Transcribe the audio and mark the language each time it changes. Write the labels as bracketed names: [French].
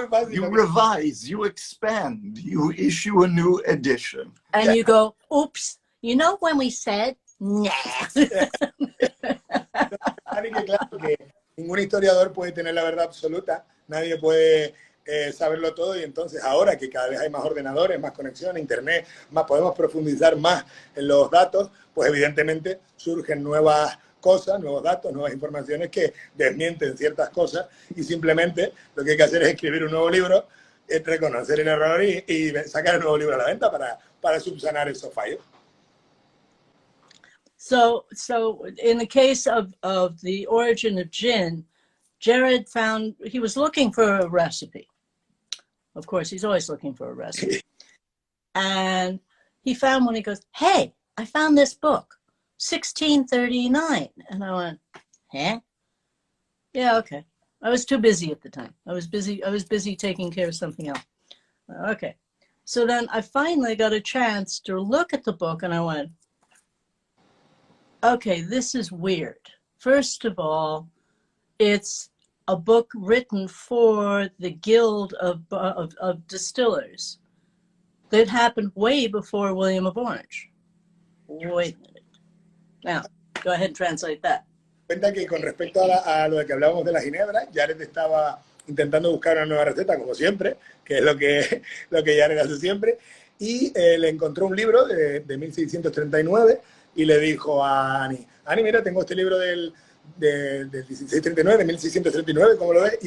[English] You revise, you expand, you issue a new edition. And you go, oops, you know when we said, nah. [Spanish] Claro que ningún historiador puede tener la verdad absoluta, nadie puede saberlo todo y entonces ahora que cada vez hay más ordenadores, más conexión, internet, más podemos profundizar más en los datos, pues evidentemente surgen nuevas cosas, nuevos datos, nuevas informaciones que desmienten ciertas cosas y simplemente lo que hay que hacer es escribir un nuevo libro, reconocer el error y sacar el nuevo libro a la venta para subsanar esos fallos. [English] So in the case of the origin of gin, Jared found, he was looking for a recipe. Of course, he's always looking for a recipe. And he found one, he goes, hey, I found this book, 1639. And I went, huh? Yeah, okay. I was too busy at the time. I was busy taking care of something else. Okay. So then I finally got a chance to look at the book and I went, okay, this is weird. First of all, it's a book written for the Guild of Distillers that happened way before William of Orange. Wait a minute. Now, go ahead and translate that. [Spanish] Cuenta que con respecto a lo de que hablábamos de la ginebra, Jared estaba intentando buscar una nueva receta, como siempre, que es lo que Jared hace siempre, y le encontró un libro de 1639 y le dijo a Ani, mira, tengo este libro del 1639, de 1639, ¿cómo lo ves?